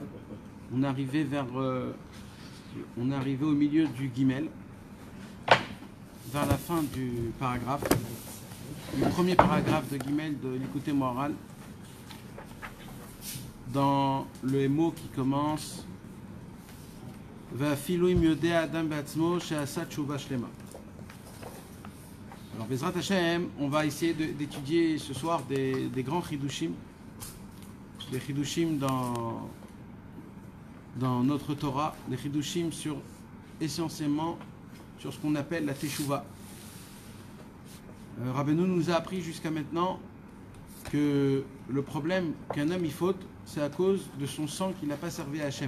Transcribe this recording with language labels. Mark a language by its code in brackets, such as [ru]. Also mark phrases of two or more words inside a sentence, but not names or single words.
[fr] On est arrivé au milieu du Gimel, vers la fin du paragraphe, le premier paragraphe de Gimel de l'Ikouté Moharan, dans le mot qui commence [he] ואפילו אם יודע אדם בעצמו שעשה תשובה שלמה. [fr] Alors, [he] בעזרת השם, [fr] on va essayer d'étudier ce soir des grands chidushim, des chidushim dans notre Torah, des chidushim essentiellement sur ce qu'on appelle la teshuva. Rabbeinu nous a appris jusqu'à maintenant que le problème qu'un homme y faute, c'est à cause de son sang qu'il n'a pas servi à Hachem.